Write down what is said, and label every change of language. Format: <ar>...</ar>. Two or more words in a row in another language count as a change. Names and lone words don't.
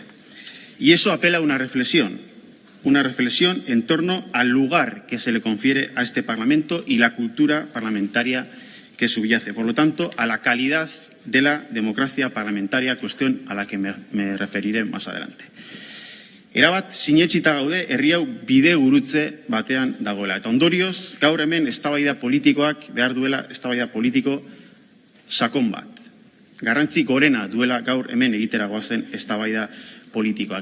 <es>Y eso apela a una reflexión en torno al lugar que se le confiere a este Parlamento y la cultura parlamentaria que subyace. Por lo tanto, a la calidad de la democracia parlamentaria, cuestión a la que me referiré más adelante.</es> <eu>Erabat sinetsita gaude herri hau bide gurutze batean dagoela. Eta ondorioz, gaur hemen eztabaida politikoak behar duela eztabaida politiko sakon bat. Garrantzi gorena duela gaur hemen egitera goazen eztabaida politikoak.</eu>